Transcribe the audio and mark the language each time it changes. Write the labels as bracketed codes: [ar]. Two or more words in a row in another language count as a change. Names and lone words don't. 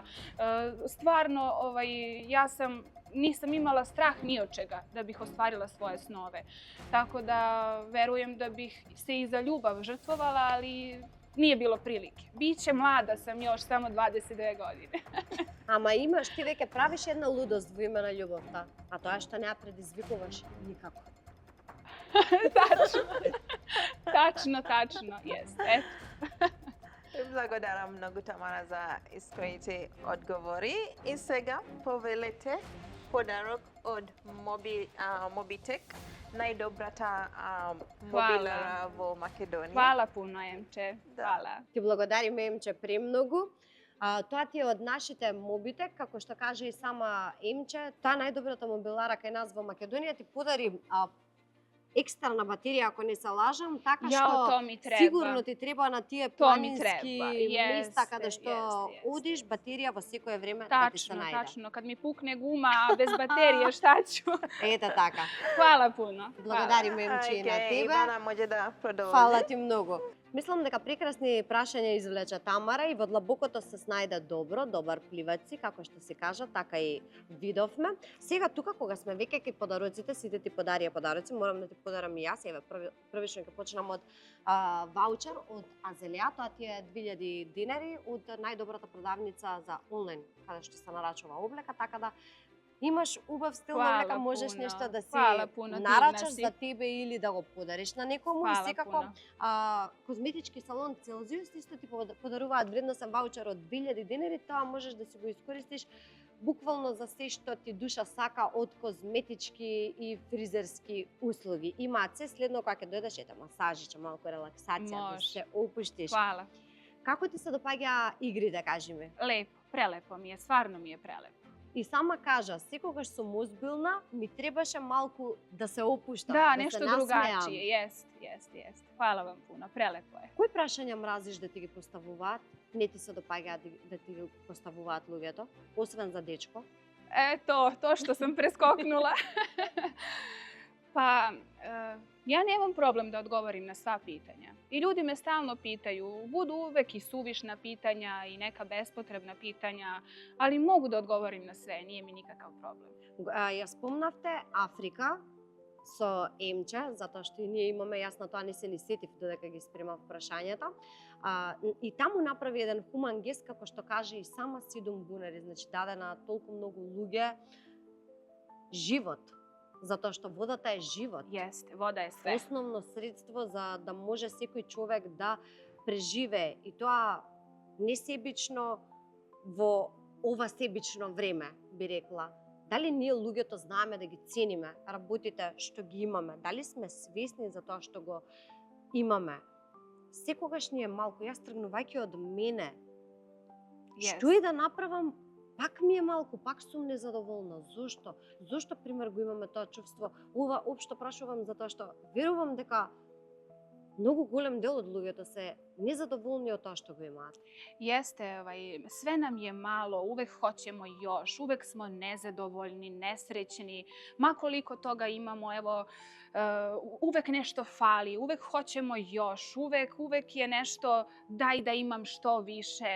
[sr] Stvarno, nisam imala strah ni od čega da bih ostvarila svoje snove. Tako da verujem da bih se i za ljubav žrtvovala, ali nije bilo prilike. Biće, mlada sam još, samo 22 godine. [mk] Ама имаш, ти веќе правиш една лудост во име на љубовта, а тоа што не ја предизвикуваш никако. [sr] Tačno, jeste. Eto. [mk] Благодарам много, Тамара, за искрените одговори. И сега повелете подарок од Mobitech, најдобрата мобилара во Македонија. [sr] Hvala puno, Emče. Da. Hvala. [mk] Ти благодариме, Емче, премногу. Тоа ти е од нашите Mobitech, како што каже и сама Емче, таа најдобрата мобилара кај нас во Македонија ти подари екстерна батерија, ако не се лажам, така Јао, што [sr] to mi treba. [mk] сигурно ти треба на тие [sr] To mi [mk] планински [sr] treba. [mk] места каде [sr] Jeste, [mk] што [sr] jeste. [mk] одиш, батерија во секое време да ти се најде. [sr] Tačno. Kad mi pukne guma, a bez baterije, šta ću? [mk] Ете така. [sr] Hvala puno. [mk] Благодариме, Емче, и на тебе. Ивана може да продолжи. Фала ти многу. Мислам дека прекрасни прашања извлече Тамара и во длабокото се снајде добар пливаци, како што се кажа, така и видовме. Сега тука кога сме веќе кај подароците, сите ти подарија подароци, морам да ти подарам и јас. Еве првично ќе почнам од ваучер од Азелија, тоа ти е 2000 динари од најдобрата продавница за онлайн, каде што се нарачува облека, така да имаш убав стил на [sr] Hvala [mk] облека, можеш [sr] puno. [mk] нешто да си [sr] Hvala puno, [mk] нарачаш [sr] divna si. [mk] за тебе или да го подариш на некому. И [sr] Hvala [mk] секако [sr] puno. [mk] козметички салон Целзиус исто ти подаруваат вредносен ваучер од 2000 динари, тоа можеш да си го искористиш буквално за се што ти душа сака од козметички и фризерски услуги. Имаат се следно кога ќе дојдеш, ете, масажиче, малку релаксација, да Може. се опуштиш. [sr] Hvala. [mk] Како ти се допаѓа игри, да кажеме? [sr] Lepo, prelepo mi je, stvarno mi je prelepo. [mk] И сама кажа, секогаш сум озбилна, ми требаше малку да се опуштам, [sr] Da, [mk] да [sr] nešto [mk] се насмеам. [sr] drugačije, jest. Hvala vam puno, prelepo je. [mk] Кои прашања мразиш да ти ги поставуваат? Не ти се допаѓа да ти ги поставуваат луѓето, освен за дечко? [sr] To što sam preskoknula. Pa, ja nemam problem da odgovorim na sva pitanja. I ljudi me stalno pitaju, budu uvek i suvišna pitanja i neka bespotrebna pitanja, ali mogu da odgovorim na sve, nije mi nikakav problem. [mk] Ја спомнавте Африка со Емче, затоа што и ние имаме, јас на тоа не се ни сетив додека ги спремав прашањата. И таму направи еден хуман гест, како што каже и сама Сидом Бунери, значи даде на толку многу луѓе живот, затоа што водата е живот. [sr] Jeste, voda je sve. [mk] Основно средство за да може секој човек да преживее и тоа несебично во ова себично време, би рекла. Дали ние луѓето знаеме да ги цениме работите што ги имаме? Дали сме свесни за тоа што го имаме? Секогаш ни е малку, јас тргнувајќи од мене, што и да направам, пак ми е малку, пак сум незадоволна. Зошто? Зошто, пример, го имаме тоа чувство? Ова општо прашувам затоа што верувам дека многу голем дел од луѓето се незадоволни од тоа што го имаат. [sr] Jeste, sve nam je malo, uvek hoćemo još, uvek smo nezadovoljni, nesrećni, ma koliko toga imamo, evo, uvek nešto fali, uvek hoćemo još, uvek je nešto daj da imam što više.